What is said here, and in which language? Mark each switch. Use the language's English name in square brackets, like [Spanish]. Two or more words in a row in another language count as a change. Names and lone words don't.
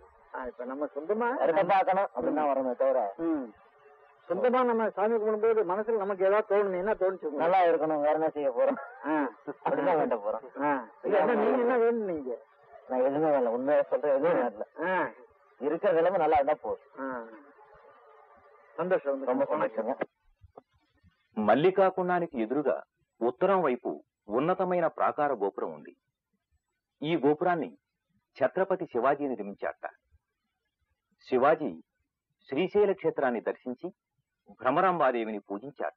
[Tamil] இப்ப நம்ம சொந்தமா பார்க்கணும் அப்படின்னா வரணுமே தவிர சொந்தமா நம்ம சாமி கும்பிடும்போது மனசுல நமக்கு ஏதாவது தோணுது. என்ன தோணுச்சு? நல்லா இருக்கணும், வேற என்ன செய்ய போறோம் அப்படிதான் வேண்ட போறோம். நீங்க என்ன வேணுங்க? நான் எதுவுமே வேலை, உண்மையா சொல்றேன், எதுவும் வேணல. இருக்கிற நிலைமை நல்லா இருந்தா போதும். సంతోషం, ரொம்ப சந்தோஷங்க. [Telugu] మల్లికాకుండానికి ఎదురుగా ఉత్తరం వైపు ఉన్నతమైన ప్రాకార గోపురం ఉంది. ఈ గోపురాన్ని ఛత్రపతి శివాజీ నిర్మించాట. శివాజీ శ్రీశైల క్షేత్రాన్ని దర్శించి భ్రమరాంబాదేవిని పూజించాట.